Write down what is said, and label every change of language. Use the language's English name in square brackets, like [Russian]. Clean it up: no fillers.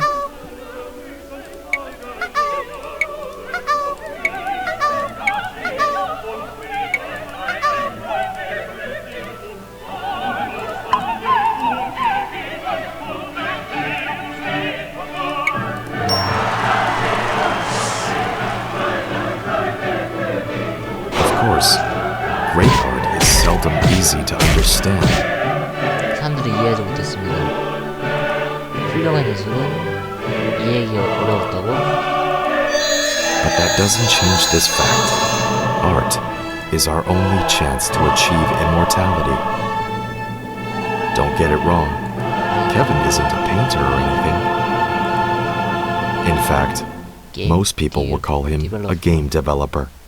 [English] Of course, great art is seldom easy to understand. [Korean] 사람들이 이해하지 못했습니다. 훌륭한 예술은 이해하기 어려웠다고? [English] But that doesn't change this fact. Art is our only chance to achieve immortality. Don't get it wrong. Kevin isn't a painter or anything. In fact, most people will call him a game developer.